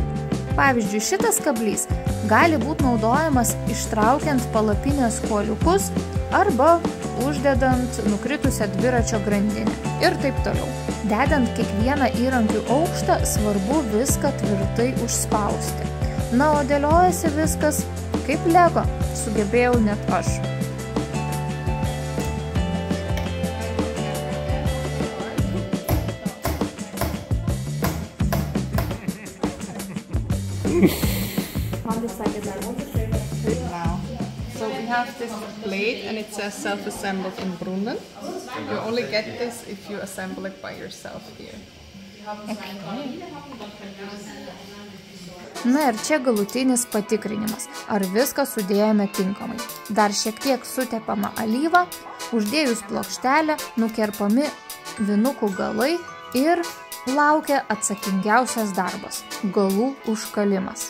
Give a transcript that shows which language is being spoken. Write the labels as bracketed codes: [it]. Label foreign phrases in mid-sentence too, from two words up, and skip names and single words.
[lt] Pavyzdžiui, šitas kablys gali būti naudojamas ištraukiant palapinės kuoliukus arba uždedant nukritusią dviračio grandinę ir taip toliau. Dedant kiekvieną įrankių aukštą, svarbu viską tvirtai užspausti. Na, o dėliojasi viskas kaip Lego, sugebėjau net aš. [en] So we have this plate and it says self-assembled in Brunnen. You only get this if you assemble it by yourself here. Okay. [lt] Na ir čia galutinis patikrinimas, ar viską sudėjome tinkamai. Dar šiek tiek sutepama alyva, uždėjus plokštelę, nukerpami vinukų galai ir laukia atsakingiausias darbas – galų užkalimas.